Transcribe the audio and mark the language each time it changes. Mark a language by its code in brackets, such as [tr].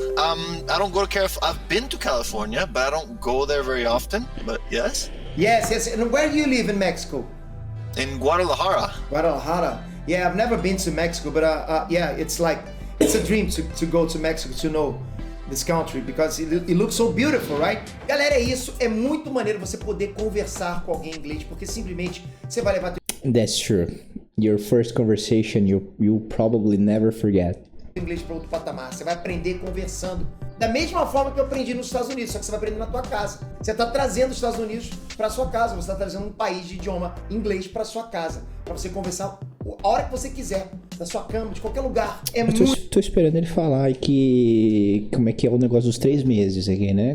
[en] I don't go to I've been to California, but I don't go there very often. But yes. Yes. And where do you live in Mexico? In Guadalajara. Guadalajara. Yeah, I've never been to Mexico, but it's a dream to go to Mexico to know this country because it looks so beautiful, right? [pt] Galera, é isso. É muito maneiro você poder conversar com alguém em inglês, porque simplesmente você vai levar [en] That's true. Your first conversation you'll probably never forget. [pt] inglês para outro patamar. Você vai aprender conversando da mesma forma que eu aprendi nos Estados Unidos, só que você vai aprender na tua casa. Você está trazendo os Estados Unidos para sua casa, você está trazendo um país de idioma inglês para sua casa, para você conversar a hora que você quiser, da sua cama, de qualquer lugar. Tô esperando ele falar que como é que é o negócio dos 3 meses aqui, né?